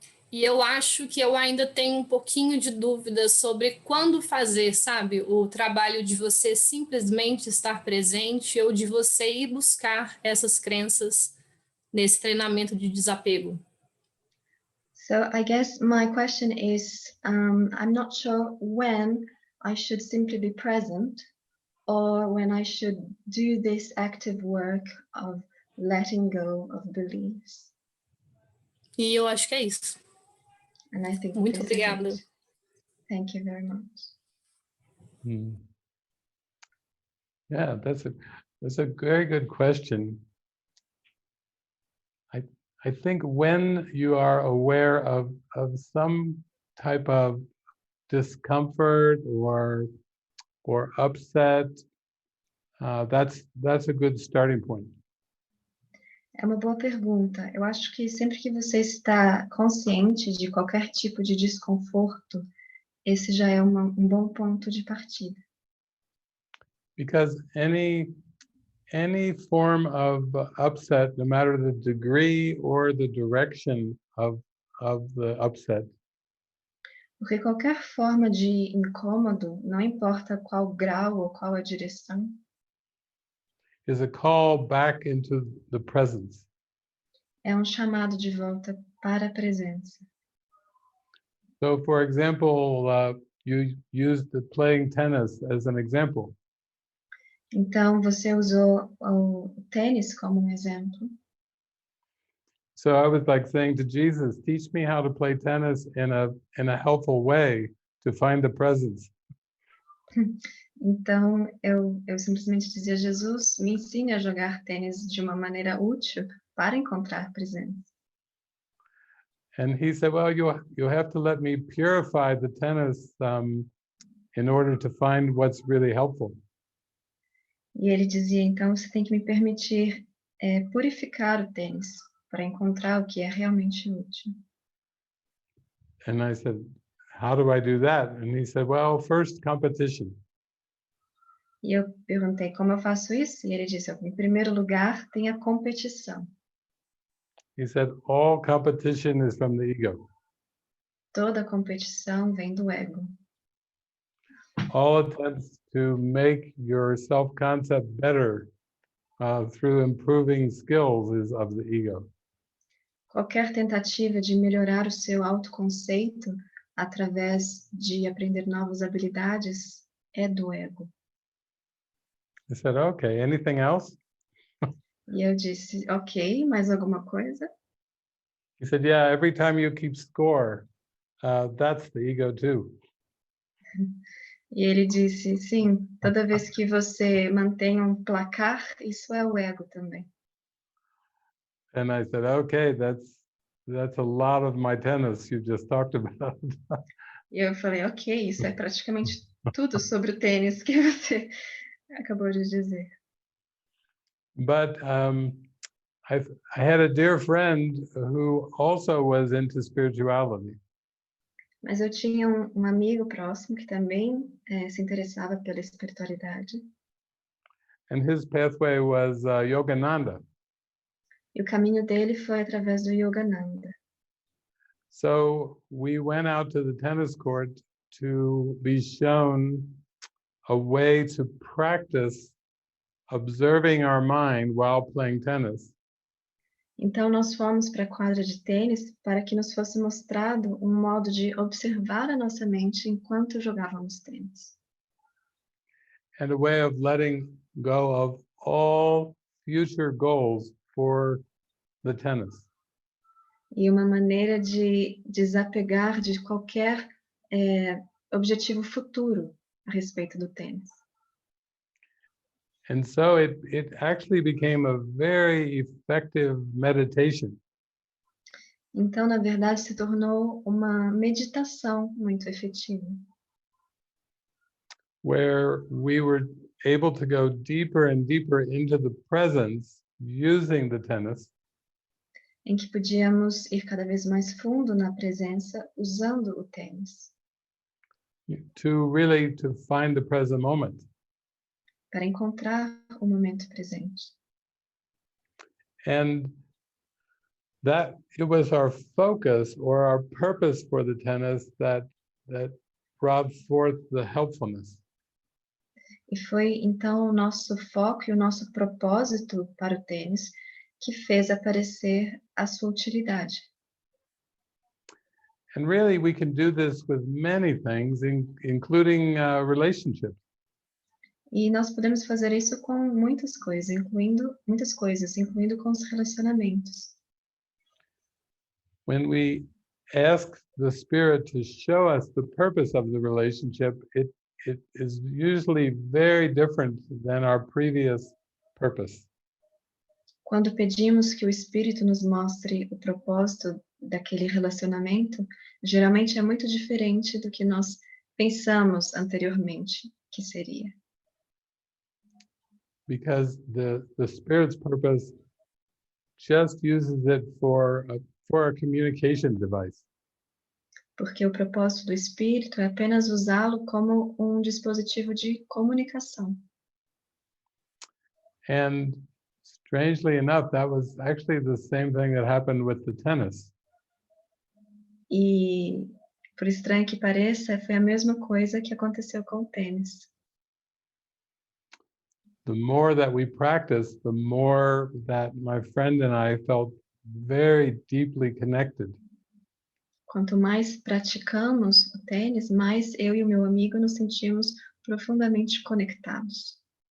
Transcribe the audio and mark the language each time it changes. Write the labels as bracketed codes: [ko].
[pt] E eu acho que eu ainda tenho um pouquinho de dúvida sobre quando fazer, sabe? O trabalho de você simplesmente estar presente ou de você ir buscar essas crenças nesse treinamento de desapego. [en] So I guess my question is, I'm not sure when I should simply be present or when I should do this active work of letting go of beliefs. [pt] E eu acho que é isso. [en] And I think [pt] Muito obrigada. [en] Thank you very much. Yeah, that's a very good question. I think when you are aware of some type of discomfort or upset, that's a good starting point. [pt] É uma boa pergunta. Eu acho que sempre que você está consciente de qualquer tipo de desconforto, esse já é um bom ponto de partida. [en] Because any form of upset, no matter the degree or the direction of the upset, [pt] Porque qualquer forma de incômodo, não importa qual grau ou qual a direção, [en] is a call back into the presence. [pt] é um chamado de volta para a presença. [en] So, for example, you used the playing tennis as an example. [pt] Então, você usou o tênis como um exemplo. [en] So I was like saying to Jesus, teach me how to play tennis in a helpful way to find the presence. [pt] Então, eu simplesmente dizia a Jesus, me ensine a jogar tênis de uma maneira útil para encontrar presença. [en] And he said, well, you have to let me purify the tennis in order to find what's really helpful. [pt] E ele dizia, então, você tem que me permitir purificar o tênis para encontrar o que é realmente útil. [en] And I said, how do I do that? And he said, well, first competition. [pt] E eu perguntei como eu faço isso, e ele disse, em primeiro lugar, tem a competição. [en] He said, all competition is from the ego. [pt] Toda competição vem do ego. [en] All attempts to make your self-concept better through improving skills is of the ego. [pt] Qualquer tentativa de melhorar o seu autoconceito através de aprender novas habilidades é do ego. [en] I said, okay, anything else? [pt] E eu disse, ok, mais alguma coisa? [en] He said, yeah, every time you keep score, that's the ego too. [pt] E ele disse, sim, toda vez que você mantém um placar, isso é o ego também. [en] And I said, okay, that's a lot of my tennis you just talked about. [pt] E eu falei, ok, isso é praticamente tudo sobre o tênis que você acabou de dizer. [en] But I had a dear friend who also was into spirituality. [pt] Mas eu tinha um amigo próximo que também se interessava pela espiritualidade. [en] And his pathway was Yogananda. [pt] E o caminho dele foi através do Yogananda. [en] So we went out to the tennis court to be shown a way to practice observing our mind while playing tennis. [pt] Então nós fomos para a quadra de tênis para que nos fosse mostrado um modo de observar a nossa mente enquanto jogávamos tênis. [en] and a way of letting go of all future goals for the tennis. [pt] E uma maneira de desapegar de qualquer objetivo futuro a respeito do tênis. [en] And so it actually became a very effective meditation. [pt] Então, na verdade, se tornou uma meditação muito efetiva, [en] where we were able to go deeper and deeper into the presence using the tennis, [pt] em que podíamos ir cada vez mais fundo na presença usando o tênis, [en] to find the present moment. [pt] para encontrar o momento presente. [en] And that it was our focus or our purpose for the tennis that brought forth the helpfulness. [pt] E foi então o nosso foco e o nosso propósito para o tênis que fez aparecer a sua utilidade. [en] And really, we can do this with many things, including relationships. [pt] E nós podemos fazer isso com muitas coisas, incluindo com os relacionamentos. [en] When we ask the Spirit to show us the purpose of the relationship, it is usually very different than our previous purpose. [pt] Quando pedimos que o Espírito nos mostre o propósito daquele relacionamento, geralmente é muito diferente do que nós pensamos anteriormente que seria. [en] Because the Spirit's purpose just uses it for a communication device. [pt] Porque o propósito do Espírito é apenas usá-lo como um dispositivo de comunicação. [en] And strangely enough, that was actually the same thing that happened with the tennis. [pt] E, por estranho que pareça, foi a mesma coisa que aconteceu com o tênis. [en] The more that we practiced, the more that my friend and I felt very deeply connected. [pt] Quanto mais praticamos o tênis, mais eu e o meu amigo nos sentimos profundamente conectados.